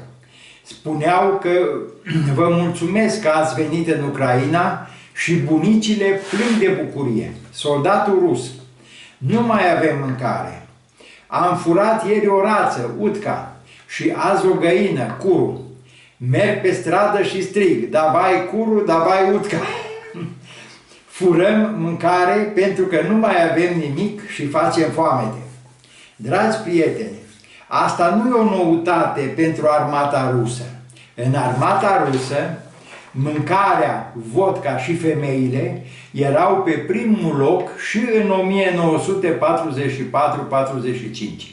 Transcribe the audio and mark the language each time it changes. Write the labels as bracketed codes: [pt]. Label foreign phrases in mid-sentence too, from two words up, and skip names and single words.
[ro] Spuneau că vă mulțumesc că ați venit în Ucraina și bunicile plâng de bucurie. Soldatul rus: nu mai avem mâncare. Am furat ieri o rață, utca, și azi o găină, curu. Merg pe stradă și strig: [ru] давай куру, давай утка. [ro] Furăm mâncare pentru că nu mai avem nimic și facem foamete. Dragi prieteni, asta nu e o noutate pentru armata rusă. În armata rusă, mâncarea, vodka și femeile erau pe primul loc și în 1944-45.